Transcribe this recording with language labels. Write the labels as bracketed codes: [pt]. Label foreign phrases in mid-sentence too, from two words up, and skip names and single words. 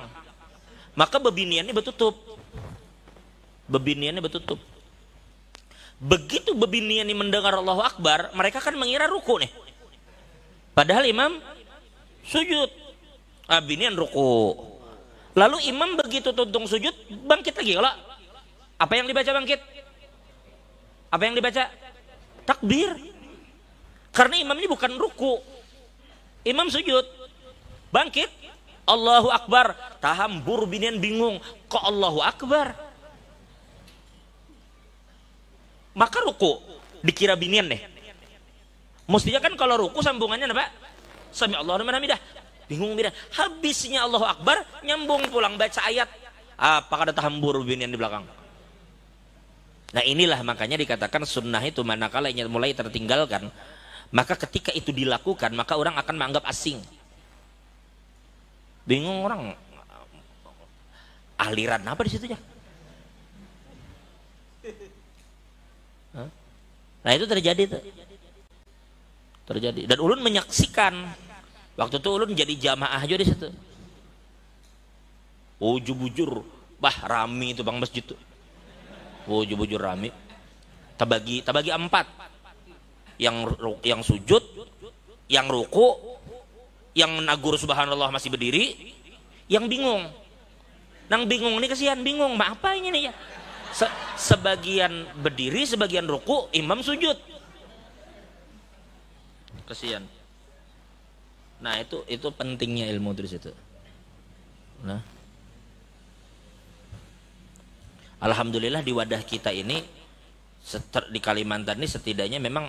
[bjn] Maka bebiniannya betutup. Bebiniannya betutup. [id] Begitu bebinian ini mendengar [ar] الله أكبر, [id] mereka kan mengira ruku nih. Padahal imam sujud. [bjn] Binian ruku. Lalu imam begitu tuntung sujud, [id] bangkit lagi. Kalau apa yang dibaca bangkit? Apa yang dibaca? Takbir. Karena imam ini bukan ruku. Imam sujud. Bangkit. [ar] الله أكبر. [bjn] Tahambur binian bingung. [id] Kok [ar] الله أكبر? [id] Maka ruku. Dikira binian deh. Mestinya kan kalau ruku sambungannya apa? [ar] سمع الله لمن حمده. [id] Bingung binian. Habisnya [ar] الله أكبر. [bjn] Nyambung pulang baca ayat. Apakah ada tahambur binian di belakang? [id] Nah inilah makanya dikatakan sunnah itu manakala mulai tertinggalkan. Maka ketika itu dilakukan maka orang akan menganggap asing. Bingung orang, aliran apa di situ ya? Nah itu terjadi tuh. Terjadi. Dan ulun menyaksikan waktu itu ulun jadi jamaah aja di situ. [bjn] Ujub-ujur, rami itu bang masjid tuh. Ujub-ujur rami. Tabagi 4. [id] Yang sujud, yang ruku, yang nagur subhanallah masih berdiri, yang bingung. [bjn] Nang bingung ini kesian bingung, apa ini nih ya? [id] Sebagian berdiri, sebagian ruku, imam sujud. Kesian. Nah, itu pentingnya ilmu di situ. Nah. Alhamdulillah di wadah kita ini di Kalimantan ini setidaknya memang.